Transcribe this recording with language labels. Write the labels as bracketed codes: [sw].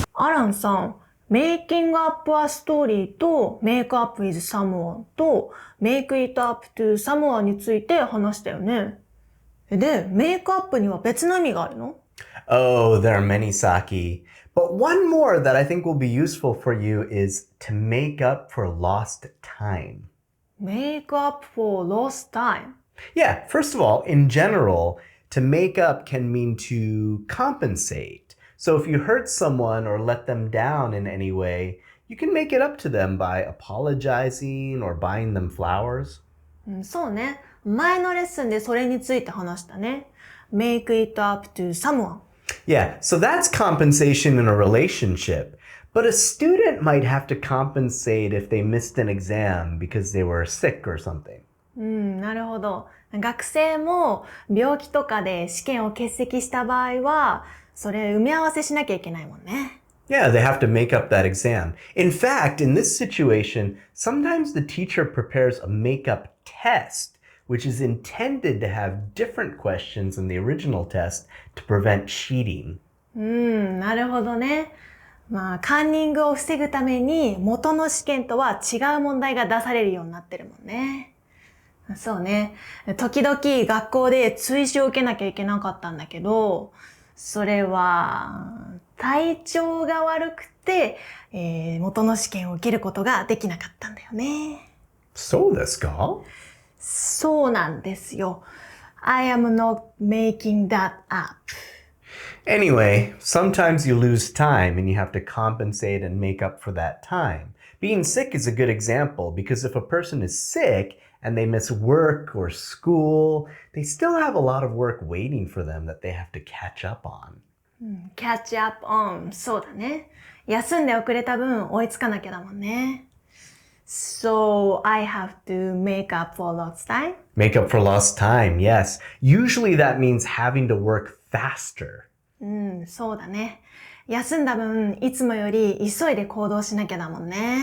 [ja] ランさん、 [en] Making up a story [ja] と [en] Make up with someone [ja] と [en] Make it up to someone [ja] について話したよね。で、Make up には別の意味があるの？ [en] Oh, there are many, Saki. But one more that I think will be useful for you is to make up for lost time. Make up for lost time. Yeah, first of all, in general, to make up can mean to compensate. So if you hurt someone or let them down in any way, you can make it up to them by apologizing or buying them flowers. [ja] そうね。前のレッスンでそれについて話したね。 [en] Make it up to someone. Yeah, so that's compensation in a relationship. But a student might have to compensate if they missed an exam because they were sick or something. [ja] なるほど。学生も病気とかで試験を欠席した場合は、それ埋め合わせしなきゃいけないもんね。 [en] Yeah, they have to make up that exam. In fact, in this situation, sometimes the teacher prepares a make-up test, which is intended to have different questions than the original test to prevent cheating. [ja] なるほどね。カンニングを防ぐために元の試験とは違う問題が出されるようになってるもんね。そうね。時々学校で追試を受けなきゃいけなかったんだけど、それは体調が悪くて、元の試験を受けることができなかったんだよね。そうですか？そうなんですよ。 [en] I am not making that up. Anyway, sometimes you lose time and you have to compensate and make up for that time. Being sick is a good example because if a person is sick and they miss work or school, they still have a lot of work waiting for them that they have to catch up on. Catch up on. [ja] そうだね。休んで遅れた分追いつかなきゃだもんね。 [en] So, I have to make up for lost time? Make up for lost time, yes. Usually that means having to work faster. [ja] そうだね。休んだ分、いつもより急いで行動しなきゃだもんね。